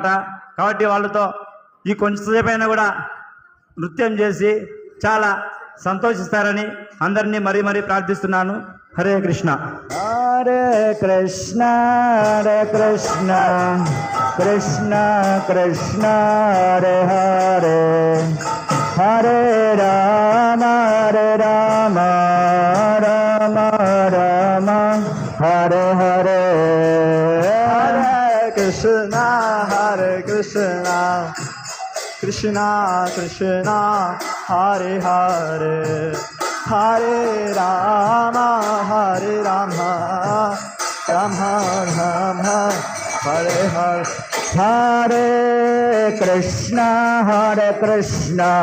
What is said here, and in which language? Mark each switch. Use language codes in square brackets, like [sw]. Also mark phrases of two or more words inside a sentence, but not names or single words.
[te] కాబట్టి వాళ్ళతో ఈ కొంచెంసేపు అయినా కూడా నృత్యం చేసి చాలా సంతోషిస్తారని అందరినీ మరీ ప్రార్థిస్తున్నాను. హరే కృష్ణ. హరే కృష్ణ కృష్ణ కృష్ణ హరే హరే హరే రామ రామ రామ హరే హరే హరే కృష్ణ కృష్ణ కృష్ణ హరే హరే హరే రామ రామ రామ హరే హరే హరే కృష్ణ కృష్ణ